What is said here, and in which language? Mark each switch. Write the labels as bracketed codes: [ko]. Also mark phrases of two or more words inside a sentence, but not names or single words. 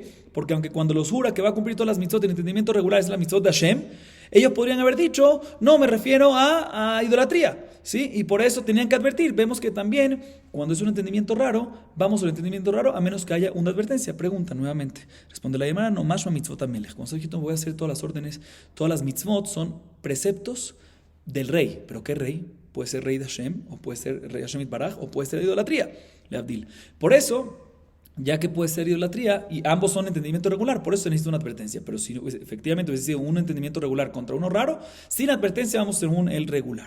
[es] Porque aunque cuando los jura que va a cumplir todas las mitzvot, el entendimiento regular es la mitzvot de Hashem, ellos podrían haber dicho, no, me refiero a idolatría, ¿sí? Y por eso tenían que advertir. Vemos que también, cuando es un entendimiento raro, vamos al entendimiento raro, a menos que haya una advertencia. Pregunta nuevamente. Responde la Gemara, no, [he] משמע מצוות המלך. [es] Como se dijo, voy a hacer todas las órdenes, todas las mitzvot son preceptos del rey. ¿Pero qué rey? Puede ser rey de Hashem, o puede ser rey de [he] השם יתברך, [es] o puede ser de idolatría, Leabdil. Por eso, ya que puede ser idolatría, y ambos son entendimiento regular, por eso se necesita una advertencia. Pero si efectivamente hubiese sido un entendimiento regular contra uno raro, sin advertencia vamos según el regular.